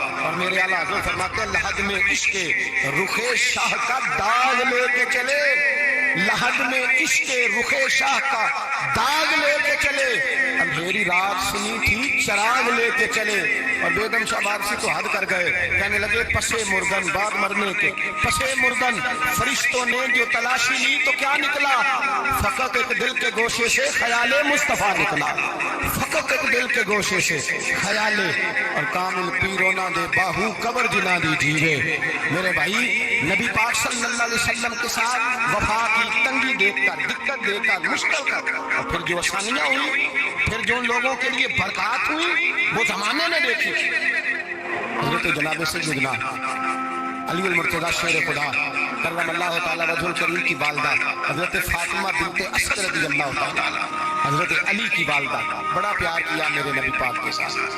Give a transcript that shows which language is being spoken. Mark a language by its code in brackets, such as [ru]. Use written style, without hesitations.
[ur] اور میرے اعلیٰ حضرت فرماتے ہیں لحد میں عشق رخ شاہ کا داغ لے کے چلے, لحد میں عشق رخ شاہ کا داغ لے کے چلے, اندھیری رات سنی تھی چراغ لے کے چلے. اور بیگم شاہ بارسی تو حد کر گئے, کہنے لگے پسے مردن, بعد مرنے کے پسے مردن فرشتوں نے جو تلاشی لی تو کیا نکلا, فقط ایک دل کے گوشے سے خیال مصطفیٰ نکلا, فقط ایک دل کے گوشے سے خیال. [pa] اور کامل پیرونا دے باہو قبر جنا دی جیوے. [ur] میرے بھائی نبی پاک صلی اللہ علیہ وسلم کے ساتھ وفا کی تنگی دیکھ کر, دقت دیکھ کر, مشکل کر, اور پھر جو آسانیاں ہوئی, پھر جو لوگوں کے لیے برکات ہوئی وہ زمانے نے دیکھی. حضرت جناب سیدنا علی المرتضیٰ شیر خدا کرم اللہ تعالیٰ وجہ الکریم کی والدہ حضرت فاطمہ بنت اسد رضی اللہ تعالیٰ, حضرت علی کی والدہ, بڑا پیار کیا میرے نبی پاک کے ساتھ.